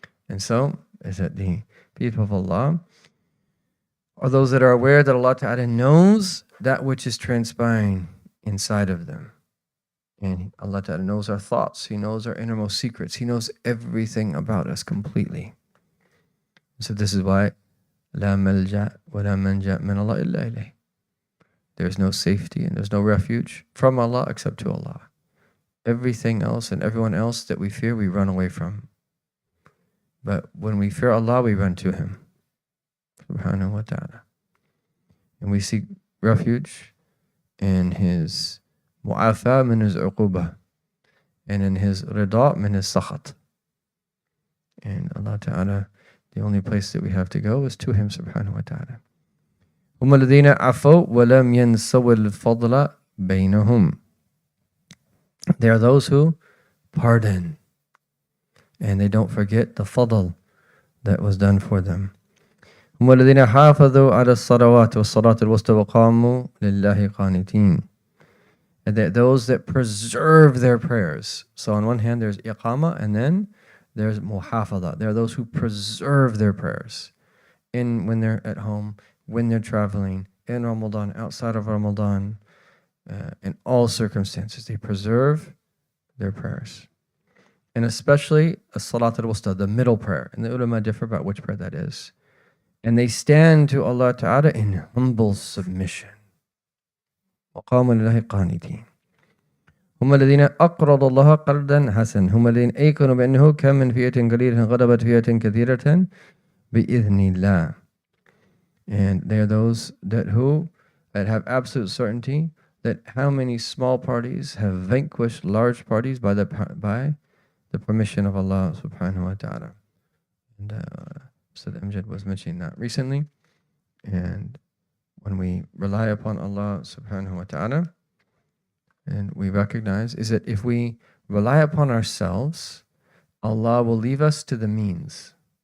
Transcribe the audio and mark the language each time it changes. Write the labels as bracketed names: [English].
[English] And so, is that the people of Allah are those that are aware that Allah Ta'ala knows that which is transpiring inside of them. And Allah Ta'ala knows our thoughts. He knows our innermost secrets. He knows everything about us completely. So this is why [Arabic] لا ملجأ ولا منجأ من الله إلا إليه. [English] There's no safety and there's no refuge from Allah except to Allah. Everything else and everyone else that we fear, we run away from. But when we fear Allah, we run to Him. Subhanahu wa ta'ala. And we seek refuge in His mu'afa min His uquba, and in His rida min His sakhat. And Allah Ta'ala, the only place that we have to go is to Him Subhanahu wa ta'ala. [Arabic] هم الذين عفوا ولم ينسوا الفضل بينهم. [English] They are those who pardon and they don't forget the fadl that was done for them. [Arabic] هم الذين حافظوا على الصلوات والصلاة الوسطى وقاموا لله قانتين. [English] And that those that preserve their prayers. So on one hand there's iqama and then there's muhafadha. There are those who preserve their prayers when they're at home, when they're traveling, in Ramadan, outside of Ramadan, in all circumstances. They preserve their prayers. And especially as-salat al-wusta, the middle prayer. And the ulama differ about which prayer that is. And they stand to Allah Ta'ala in humble submission. [Arabic] وَقَامُوا لِلَّهِ قَانِتِينَ هم الذين أقرضوا الله قرضا حسنا هم الذين أيقنوا بأنه كم من فئة قليلة غلبت فئة كثيرة بإذن الله. [English] And they are those that have absolute certainty that how many small parties have vanquished large parties by the permission of Allah Subhanahu wa Ta'ala. And Ustad Amjad was mentioning that recently. And when we rely upon Allah Subhanahu wa Ta'ala, and we recognize is that if we rely upon ourselves, Allah will leave us to the means.